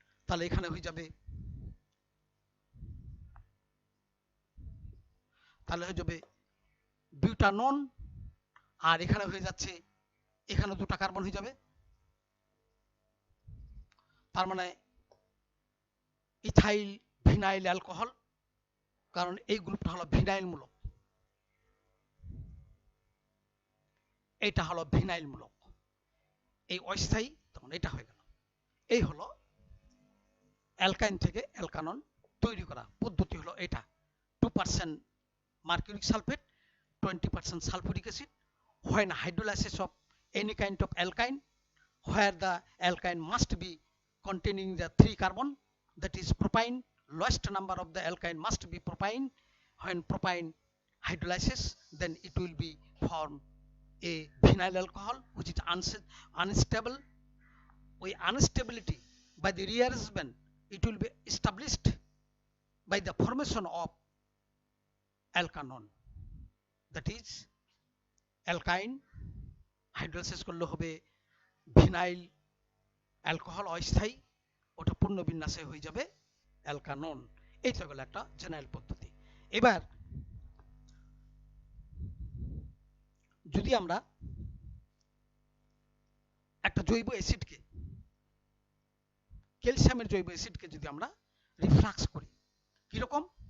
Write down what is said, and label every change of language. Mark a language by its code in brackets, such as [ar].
[bn] তাহলে এখানে হয়ে যাবে, তাহলে হয়ে যাবে বিউটানন, আর এখানে হয়ে যাচ্ছে, এখানে দুটা কার্বন হয়ে যাবে, তার মানে ইথাইল ভিনাইল অ্যালকোহল, কারণ এই গ্রুপটা হলো ভিনাইল মূলক, এটা হলো ভিনাইল মূলক, এই অস্থায়ী, তখন এটা হয়ে গেল। এই হলো অ্যালকাইন থেকে অ্যালকানন তৈরি করা পদ্ধতি হলো এটা। [en] 2% mercuric sulfate, 20% sulfuric acid, when hydrolysis of any kind of alkyne, where the alkyne must be containing the 3 carbon, that is propine, lowest number of the alkyne must be propine. When propine hydrolysis, then it will be form a vinyl alcohol which is unstable. With instability by the rearrangement, it will be established by the formation of alkanon, that is [bn] অ্যালকাইন, hydrolysis করলে হবে vinyl alcohol অস্থায়ী, ওটা পূর্ণ বিন্যাসে হয়ে যাবে অ্যালকানন। এই তো গেল একটা জেনারেল পদ্ধতি। এবার যদি আমরা একটা জৈব অ্যাসিডকে, ক্যালসিয়ামের জৈব অ্যাসিডকে যদি আমরা রিফ্লাক্স করি, কিরকম?